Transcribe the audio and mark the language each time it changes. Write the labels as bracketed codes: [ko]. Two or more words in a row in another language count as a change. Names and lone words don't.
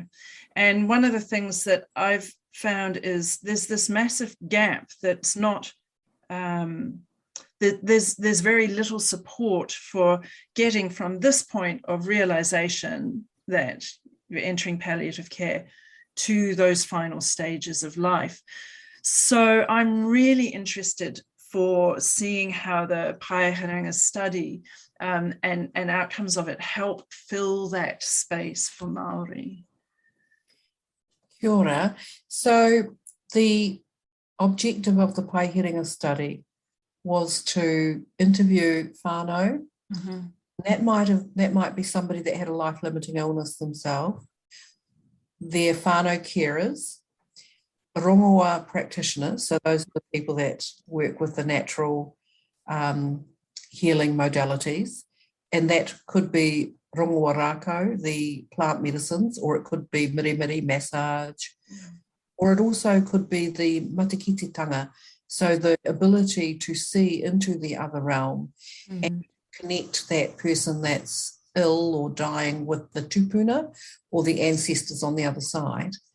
[en] And one of the things that I've found is there's this massive gap that's not, there's very little support for getting from this point of realization that you're entering palliative care to those final stages of life. So I'm really interested for seeing how the Paehiranga study and outcomes of it help fill that space for Māori. [mi] Kia ora. [en] So the objective of the Paehiranga study was to interview whānau. Mm-hmm. That might be somebody that had a life-limiting illness themselves, their whānau carers, rongoa practitioners, so those are the people that work with the natural healing modalities, and that could be [mi] rongoa rākau, [en] the plant medicines, or it could be mirimiri massage, or it also could be the matikititanga, so the ability to see into the other realm and connect that person that's ill or dying with the tupuna or the ancestors on the other side.